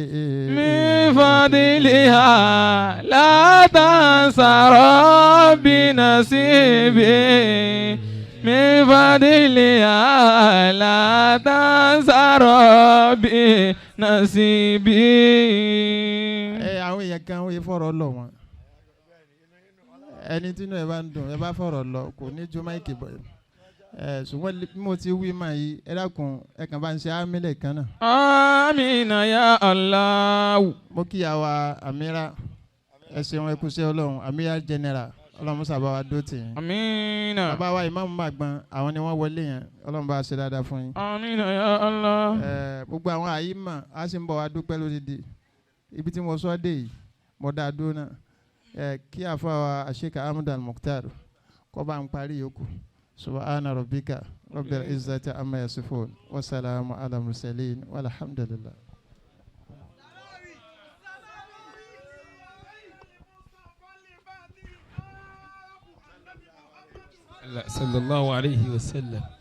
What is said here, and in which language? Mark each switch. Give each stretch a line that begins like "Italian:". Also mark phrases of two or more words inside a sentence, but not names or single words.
Arabic: من فضلها لا تنسى ربي نصيبي من فضلها لا تنسى ربي نصيبي.
Yoruba: àwọn èèyàn kan wọ́n fọ̀rọ̀ lọ wọn ẹni tí inú ẹ bá ń dùn ẹ bá fọ̀rọ̀ lọ kò ní ju máìkì bọ̀ ṣùgbọ́n bí mo ti wí mà yìí ẹ dákun ẹ kàn bá ń ṣe ámílẹ̀ kan náà.
Arabic: آمين يا الله.
Yoruba: mo kí àwa Amira ẹ ṣeun ẹ kú sí Ọlọ́run Amira general Ọlọ́run sábà wa dó tì yín. Amina. bàbá wa Ìmáàmù Màgbọ́n àwọn ni wọ́n wọlé yẹn Ọlọ́run bá ṣe dáadáa fún yín.
Arabic: آمين يا الله.
Yoruba: gbogbo àwọn àyímọ̀ á sì ń bọ̀ wá dúpẹ́ lódìdí ibi tí mo sọ dé yìí mo dá dúró náà kí àfàwà Sheikh Ahmad Al-Mukhtar kó bá ń parí yòókù
Arabic: سبحان ربك رب العزة عما يصفون والسلام على المرسلين والحمد لله. صلى الله عليه وسلم.